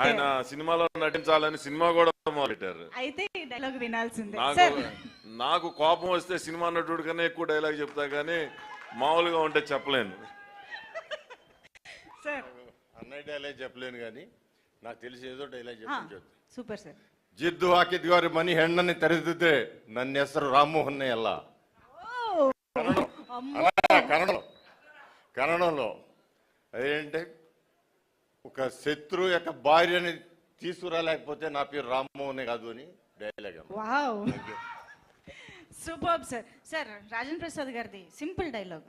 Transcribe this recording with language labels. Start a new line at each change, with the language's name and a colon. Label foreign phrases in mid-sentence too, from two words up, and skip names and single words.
Telugu: ఆయన సినిమాలో నటించాలని సినిమా కూడా మొదలెట్టారు. అయితే ఈ డైలాగ్ వినాల్సిందే. నాకు కోపం వస్తే సినిమా నటుడు కన్నా ఎక్కువ డైలాగ్ చెప్తా, కానీ మామూలుగా ఉంటే చెప్పలేను. అన్నయ్య డైలాగ్ చెప్పలేను, కానీ నాకు తెలిసి ఏదో డైలాగ్ చెప్పి
English: super sir.
Kannada: ಜಿದ್ದು ಹಾಕಿದ್ವಾರಿ ಮನಿ ಹೆಣ್ಣನ್ನು ತೆರೆದಿದ್ರೆ ನನ್ನ ಹೆಸರು ರಾಮಮೋಹನ್ನೇ ಅಲ್ಲ.
Telugu: కన్నడంలో అదేంటే ఒక శత్రు యొక్క భార్యని తీసుకురాలేకపోతే నా పేరు రామ్మోహనే కాదు అని డైలాగ్.
English: wow, super sir.
Telugu: సార్ రాజేంద్ర ప్రసాద్ గారిది
English: simple dialogue.